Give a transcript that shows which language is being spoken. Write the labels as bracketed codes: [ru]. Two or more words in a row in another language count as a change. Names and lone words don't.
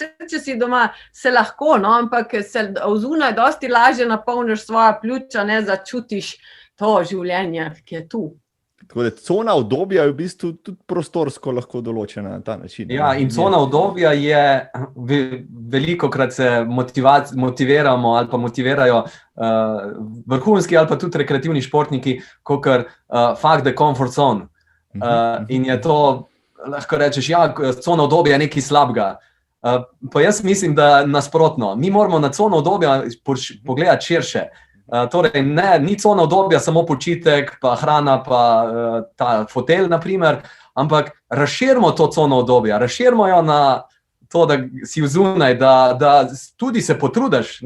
[sl] Če si doma, se lahko, ampak se vzunaj dosti lažje napolniš svoja pljuča, začutiš to življenje, ki je tu. Tako da cona udobja je v bistvu tudi prostorsko lahko določena na ta način. Ja, in cona udobja je, velikokrat se motiviramo ali pa motivirajo vrhunski ali pa tudi rekreativni športniki, kakor [en] fuck the comfort zone. [sl] In je to, lahko rečeš, cona udobja je nekaj slabega. Pa jaz mislim, da nasprotno. Mi moramo na cono obdobja pogledati širše. Torej, ni cona obdobja samo počitek, pa hrana, pa ta fotelj, naprimer, ampak razširimo to cono obdobja, razširimo jo na to, da si vzunaj, da tudi se potrudiš.